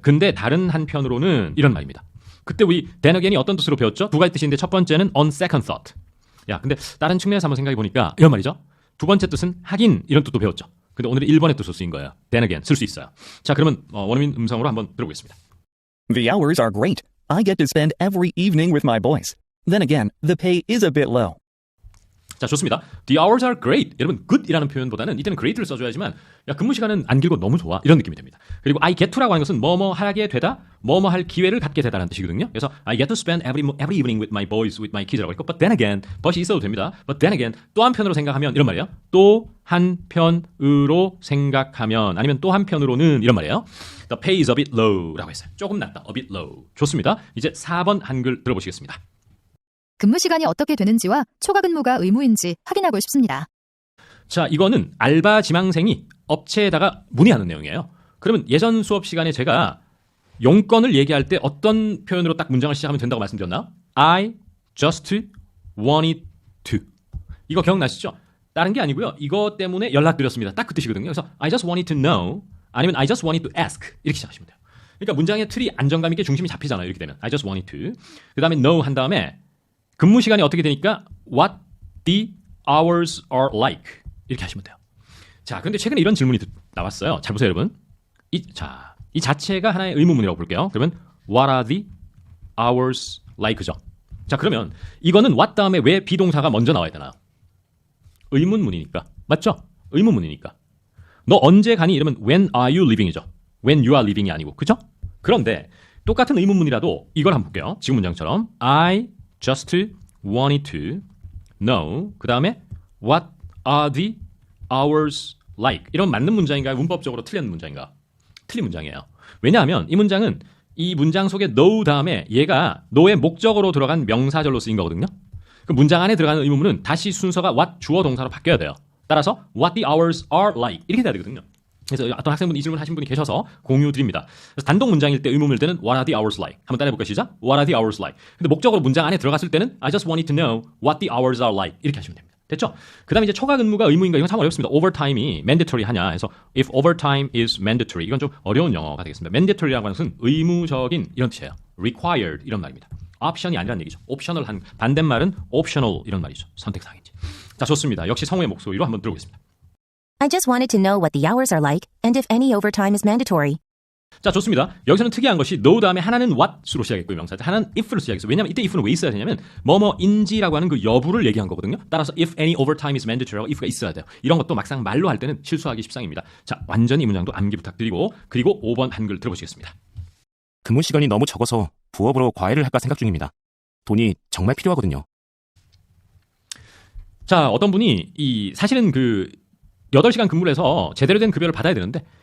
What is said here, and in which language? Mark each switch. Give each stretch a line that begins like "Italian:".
Korean: 근데 다른 한편으로는 이런 말입니다. 그때 우리 then again이 어떤 뜻으로 배웠죠? 두 가지 뜻인데 첫 번째는
English: on second thought.
Korean: 야, 근데 다른 측면에서 한번 생각해 보니까 이런 말이죠. 두 번째 뜻은 하긴 이런 뜻도 배웠죠. 근데 오늘은 1번의 뜻으로 쓰인 거예요.
English: then again
Korean: 쓸 수 있어요. 자, 그러면 원어민 음성으로 한번 들어보겠습니다.
English: The hours are great. I get to spend every evening with my boys. Then again, the pay is a bit low.
Korean: 자, 좋습니다.
English: The hours are great.
Korean: 여러분, good이라는 표현보다는 이때는 great를 써줘야지만 야, 근무 시간은 안 길고 너무 좋아. 이런 느낌이 됩니다. 그리고
English: I get to
Korean: 라고 하는 것은 뭐뭐 하게 되다, 뭐뭐 할 기회를 갖게 되다라는 뜻이거든요. 그래서
English: I get to spend every evening with my boys, with my kids라고 했고, but then again, but이 있어도 됩니다. But then again,
Korean: 또 한편으로 생각하면 이런 말이에요. 또 한편으로 생각하면 아니면 또 한편으로는 이런 말이에요.
English: The pay is a bit low
Korean: 라고 했어요. 조금 낮다.
English: A bit low.
Korean: 좋습니다. 이제 4번 한글 들어보시겠습니다. 근무 시간이 어떻게 되는지와 초과 근무가 의무인지 확인하고 싶습니다. 자, 이거는 알바 지망생이 업체에다가 문의하는 내용이에요. 그러면 예전 수업 시간에 제가 용건을 얘기할 때 어떤 표현으로 딱 문장을 시작하면 된다고 말씀드렸나요?
English: I just wanted to.
Korean: 이거 기억나시죠? 다른 게 아니고요. 이거 때문에 연락드렸습니다. 딱 그 뜻이거든요. 그래서
English: I just wanted to know 아니면 I just wanted to ask 이렇게 시작하시면 돼요.
Korean: 그러니까 문장의 틀이 안정감 있게 중심이 잡히잖아요. 이렇게 되면
English: I just wanted to.
Korean: 그 다음에 know 한 다음에 근무 시간이 어떻게 되니까
English: what the hours are like
Korean: 이렇게 하시면 돼요. 자, 그런데 최근에 이런 질문이 나왔어요. 잘 보세요, 여러분. 이 자체가 하나의 의문문이라고 볼게요. 그러면
English: what are the hours like죠.
Korean: 자, 그러면 이거는 what 다음에 왜 비동사가 먼저 나와야 되나요? 의문문이니까. 맞죠? 의문문이니까. 너 언제 가니? 이러면
English: when are you leaving이죠. when you are leaving이 아니고.
Korean: 그죠? 그런데 똑같은 의문문이라도 이걸 한번 볼게요. 지금 문장처럼
English: I just wanted to know. 그 다음에 what are the hours like.
Korean: 이런 맞는 문장인가요? 문법적으로 틀린 문장인가? 틀린 문장이에요. 왜냐하면 이 문장은 이 문장 속에 know 다음에 얘가 know의 목적으로 들어간 명사절로 쓰인 거거든요. 그 문장 안에 들어가는 의문문은 다시 순서가 what 주어 동사로 바뀌어야 돼요. 따라서
English: what the hours are like 이렇게 돼야 되거든요.
Korean: 그래서 어떤 학생분 이 질문 하신 분이 계셔서 공유 드립니다. 그래서 단독 문장일 때 의문문일 때는 what are the hours like? 한번 따라해볼까요? 시작.
English: What are the hours like?
Korean: 근데 목적으로 문장 안에 들어갔을 때는
English: I just wanted to know what the hours are like 이렇게 하시면 됩니다.
Korean: 됐죠? 그 다음에 이제 초과 근무가 의무인가 이건 참 어렵습니다. overtime이 mandatory 하냐 해서
English: if overtime is mandatory
Korean: 이건 좀 어려운 영어가 되겠습니다. mandatory라고 하는 것은 의무적인 이런 뜻이에요. required 이런 말입니다. 옵션이 아니란 얘기죠. 옵셔널 한 반대말은 optional 이런 말이죠. 선택사항이지. 자, 좋습니다. 역시 성우의 목소리로 한번 들어보겠습니다.
English: I just wanted to know what the hours are like and if any overtime is mandatory.
Korean: 자, 좋습니다. 여기서는 특이한 것이 know 다음에 하나는 what으로 시작했고요. 명사절. 하나는 if로 시작했어요. 왜냐하면 이때 if는 왜 있어야 되냐면 뭐뭐인지라고 하는 그 여부를 얘기한 거거든요. 따라서
English: if any overtime is mandatory
Korean: 라고 if가 있어야 돼요. 이런 것도 막상 말로 할 때는 실수하기 십상입니다. 자, 완전히 이 문장도 암기 부탁드리고 그리고 5번 한글 들어보시겠습니다. 근무 시간이 너무 적어서 부업으로 과외를 할까 생각 중입니다. 돈이 정말 필요하거든요. 자, 어떤 분이 사실은 그 8시간 근무를 해서 제대로 된 급여를 받아야 되는데